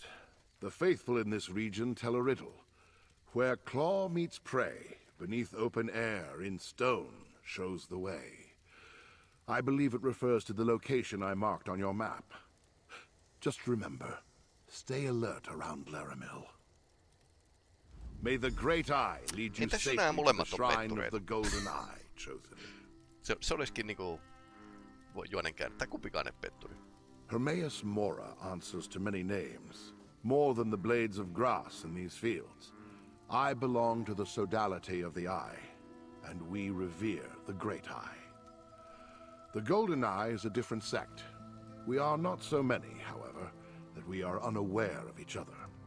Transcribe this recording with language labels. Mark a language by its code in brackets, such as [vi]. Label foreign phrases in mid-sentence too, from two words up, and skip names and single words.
[en] The faithful in this region tell a riddle. Where claw meets prey, beneath open air, in stone, shows the way. I believe it refers to the location I marked on your map. Just remember, stay alert around Laramil. May the Great Eye lead you safely to the shrine of the Golden Eye, Chosen. [fi] Se olisikin niinku juonen käänne, tai kumpikainen petturi. [en] Hermaeus Mora answers to many names, more than the blades of grass in these fields. I belong to the sodality of the Eye, and we revere the Great Eye. The Golden Eye is a different sect. We are not so many, however, that we are unaware of each other.